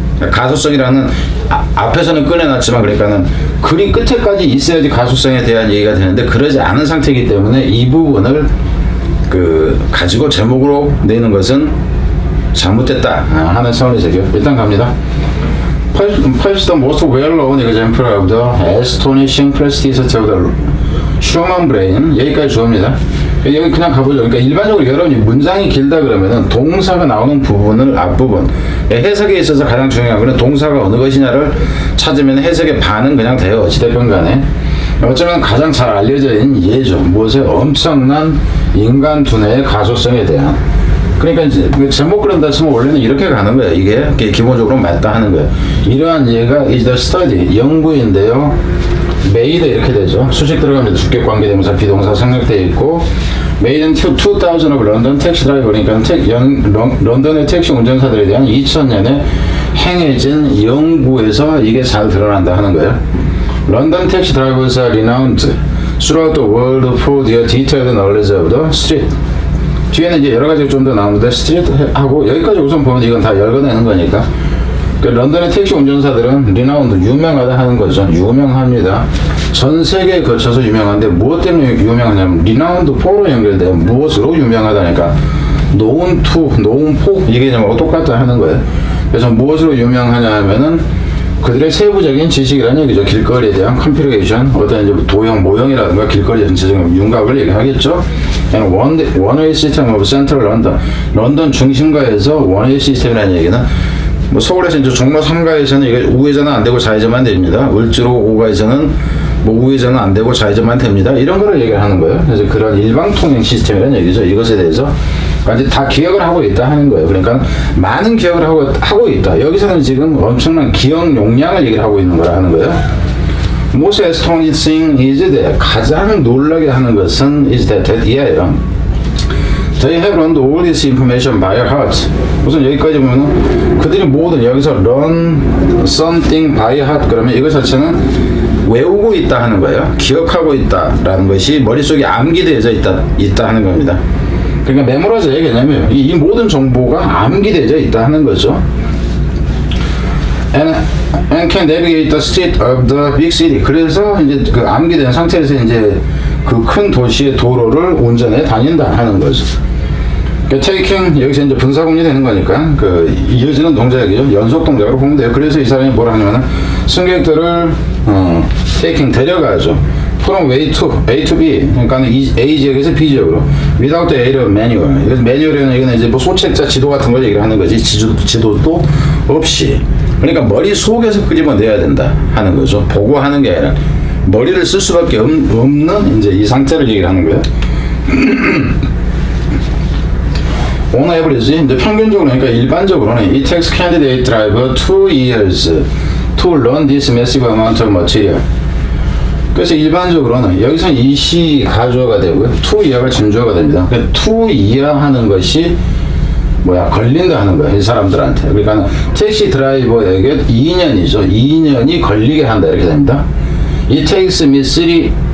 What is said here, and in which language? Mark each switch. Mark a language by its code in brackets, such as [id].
[ko] 가소성이라는 앞에서는 꺼내놨지만 그러니까는 글이 끝에까지 있어야지 가소성에 대한 얘기가 되는데 그러지 않은 상태이기 때문에 이 부분을 가지고 제목으로 내는 것은 잘못됐다 하는 차원의 제기요. 일단 갑니다. [en] Perhaps the most well-known example of the astonishing prestige of the human brain [ko] 여기까지 주어입니다. 여기 그냥 가보죠. 그러니까 일반적으로 여러분이 문장이 길다 그러면은 동사가 나오는 부분을 앞부분 해석에 있어서 가장 중요한 거는 동사가 어느 것이냐를 찾으면 해석의 반은 그냥 돼요. 어찌됐건 간에 어쩌면 가장 잘 알려져 있는 예죠. 무엇에 엄청난 인간 두뇌의 가소성에 대한 그러니까 이제 제목 그런다 치면 원래는 이렇게 가는 거예요. 이게 기본적으로 맞다 하는 거예요. 이러한 예가 [en] is the study [ko] 연구인데요. made 이렇게 되죠. 수식 들어가면 주격 관계대명사 비동사 생략되어 있고 [en] made in 2000 of London taxi driver [ko] 그러니까 런던의 택시 운전사들에 대한 2000년에 행해진 연구에서 이게 잘 드러난다 하는 거예요. [en] London taxi drivers are renowned throughout the world for their detailed knowledge of the street. [ko] 뒤에는 이제 여러 가지가 좀 더 나오는데 스트리트하고 여기까지 우선 보면 이건 다 열거내는 거니까. 런던의 택시 운전사들은 리나운드 유명하다 하는 거죠. 유명합니다. 전 세계에 걸쳐서 유명한데 무엇 때문에 유명하냐면 리나운드 포로 연결돼요. 무엇으로 유명하다니까 [en] known to, known for [ko] 이 개념하고 똑같다 하는 거예요. 그래서 무엇으로 유명하냐 하면은 그들의 세부적인 지식이라는 얘기죠. 길거리에 대한 컴퓨테이션, 어떤 이제 도형, 모형이라든가 길거리 전체적인 윤곽을 얘기하겠죠. 원웨이 시스템 오브 센트럴 런던, 런던 중심가에서 원웨이 시스템이라는 얘기는 뭐 서울에서 이제 종로 3가에서는 이게 우회전은 안 되고 좌회전만 됩니다. 을지로 5가에서는 뭐 우회전은 안 되고 좌회전만 됩니다. 이런 거를 얘기를 하는 거예요. 그래서 그런 일방 통행 시스템이라는 얘기죠. 이것에 대해서 다 기억을 하고 있다 하는 거예요. 그러니까 많은 기억을 하고 있다. 여기서는 지금 엄청난 기억 용량을 얘기를 하고 있는 거라 하는 거예요. [en] Most astonishing is that [ko] 가장 놀라게 하는 것은 [en] is that [ko] 이하예요. [en] They have learned all this information by heart. [ko] 우선 여기까지 보면은 그들이 모든 여기서 [en] learn something by heart [ko] 그러면 이것 자체는 외우고 있다 하는 거예요. 기억하고 있다라는 것이 머릿속에 암기되어져 있다 하는 겁니다. 그러니까 메모라이즈의 개념이에요. 이 모든 정보가 암기되어져 있다 하는 거죠. [en] And can navigate the street of the big city. [ko] 그래서 이제 그 암기된 상태에서 이제 그 큰 도시의 도로를 운전해 다닌다 하는 거죠. 그러니까 taking 여기서 이제 분사구문이 되는 거니까 그 이어지는 동작이죠. 연속 동작으로 보면 돼요. 그래서 이 사람이 뭐라 하냐면은 승객들을 taking 데려가죠. [en] from A to B [ko] 그러니까 A 지역에서 B 지역으로 [en] without the aid of manual. [ko] 이것은 매뉴얼이라는 얘기는 이제 뭐 소책자 지도 같은 걸 얘기를 하는 거지 지도도 없이. 그러니까 머릿속에서 끄집어내야 된다 하는 거죠. 보고 하는 게 아니라 머리를 쓸 수밖에 없는 이제 이 상태를 얘기를 하는 거예요. [en] On average, [ko] 이제 평균적으로 그러니까 일반적으로는 [en] it takes candidate driver 2 years to learn this massive amount of material. [ko] 그래서 일반적으로는 여기서 이시 가주어가 되고요. to year가 진주어가 됩니다. 그러니까 to year 하는 것이 걸린다 하는 거야, 이 사람들한테. 그러니까 택시 드라이버에게 2년이죠. 2년이 걸리게 한다 이렇게 됩니다. [en] It takes me 3